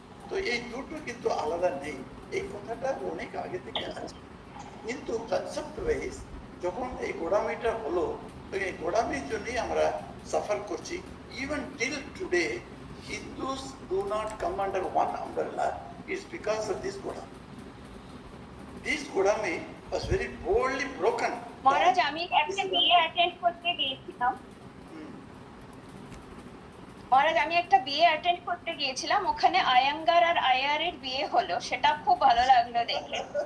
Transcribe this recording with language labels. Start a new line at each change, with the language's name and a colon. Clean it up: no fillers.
Bangla: তো এই দুটো কিন্তু আলাদা নেই, এই কথাটা অনেক আগে থেকে আছে। কিন্তু কনসেপ্ট ওয়াইজ যখন এই গোড়ামিটা হলো, তো এই গোড়ামির জন্যই আমরা সাফার করছি।
English: Even till today Hindus do not come under one umbrella. It's because of this Godami. This Godami was very boldly broken.
Bangla: মহারাজ আমি একটা বিয়ে অ্যাটেন্ড করতে গিয়েছিলাম। মহারাজ আমি একটা বিয়ে অ্যাটেন্ড করতে গিয়েছিলাম, ওখানে আয়াঙ্গার আর আয়ারের বিয়ে হলো, সেটা খুব ভালো লাগলো দেখে।